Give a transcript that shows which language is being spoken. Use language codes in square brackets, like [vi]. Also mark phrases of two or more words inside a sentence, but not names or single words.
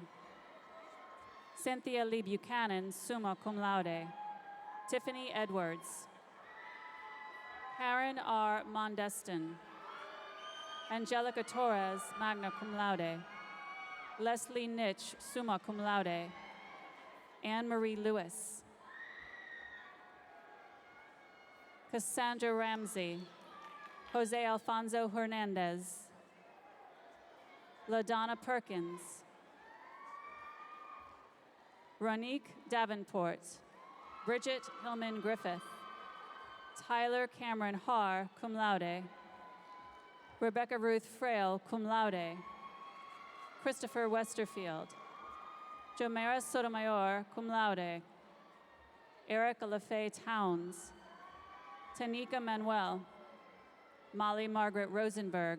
[en] Cynthia Lee Buchanan, [la] summa cum laude. [en] Tiffany Edwards. Karen R. Mondestin. Angelica Torres, [la] magna cum laude. [en] Leslie Nitch, [la] summa cum laude. [en] Anne Marie Lewis. Cassandra Ramsey. Jose Alfonso Hernandez. LaDonna Perkins. Ronique Davenport. Bridget Hillman Griffith. Tyler Cameron Haar, [la] cum laude. [en] Rebecca Ruth Frail, [la] cum laude. [en] Christopher Westerfield. Jomera Sotomayor, [la] cum laude. [en] Erica LaFay Towns. Tanika Manuel. Molly Margaret Rosenberg.